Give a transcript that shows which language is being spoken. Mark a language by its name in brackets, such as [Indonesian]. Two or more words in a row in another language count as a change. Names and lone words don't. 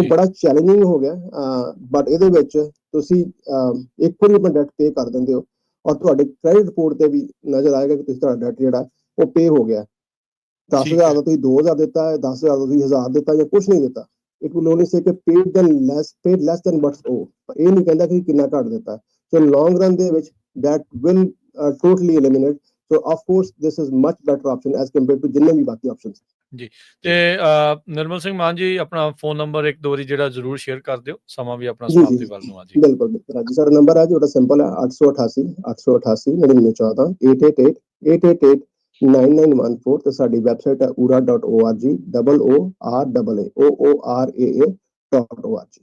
[Punjabi] ਜੀ। ਬੜਾ ਚੈਲੰਜਿੰਗ ਹੋ ਗਿਆ, ਬਟ ਇਹਦੇ ਵਿੱਚ ਤੁਸੀਂ ਇੱਕ ਵਾਰੀ ਆਪਣਾ [English] debt pay [Punjabi] ਕਰ ਦਿੰਦੇ ਹੋ ਔਰ ਤੁਹਾਡੇ [English] credit report [Punjabi] ਤੇ ਵੀ ਨਜ਼ਰ ਆਏਗਾ ਕਿ ਤੁਸੀਂ ਤੁਹਾਡਾ ਡੈਟ ਜਿਹੜਾ ਉਹ ਪੇ ਹੋ ਗਿਆ। 10,000 ਦਾ ਤੁਸੀਂ 2,000 ਦਿੱਤਾ ਹੈ, 10,000 ਦਾ ਤੁਸੀਂ 1,000 ਦਿੱਤਾ ਜਾਂ ਕੁਝ ਨਹੀਂ ਦਿੱਤਾ, [English] it will only say [Punjabi] ਕਿ [English] paid less than what's owed, [Punjabi] ਪਰ ਇਹ ਨਹੀਂ ਕਹਿੰਦਾ ਕਿ ਕਿੰਨਾ ਘੱਟ ਦਿੱਤਾ। [English] so long run [Punjabi] ਦੇ ਵਿੱਚ [English] that will totally eliminate, so of course this is much better option as compared to [Punjabi] ਜਿੰਨੇ ਵੀ ਬਾਕੀ ਆਪਸ਼ਨਸ। ਤੇ ਨਿਰਮਲ ਸਿੰਘ ਮਾਨ ਜੀ ਆਪਣਾ ਫੋਨ ਨੰਬਰ ਇੱਕ ਦੋ ਵਾਰੀ ਜਿਹੜਾ ਜ਼ਰੂਰ ਸ਼ੇਅਰ ਕਰ ਦਿਓ, ਸਮਾਂ ਵੀ ਆਪਣਾ ਜੀ ਸਮਾਪਤੀ ਵੱਲ ਨੂੰ ਆ ਜੀ। ਬਿਲਕੁਲ ਬਿਲਕੁਲ ਜੀ, ਸਾਡਾ ਨੰਬਰ ਹੈ ਜਿਹੜਾ ਸਿੰਪਲ ਹੈ 888 888 9914 888 888 9914 ਤੇ ਸਾਡੀ ਵੈਬਸਾਈਟ ਹੈ ura.org OORAA.org।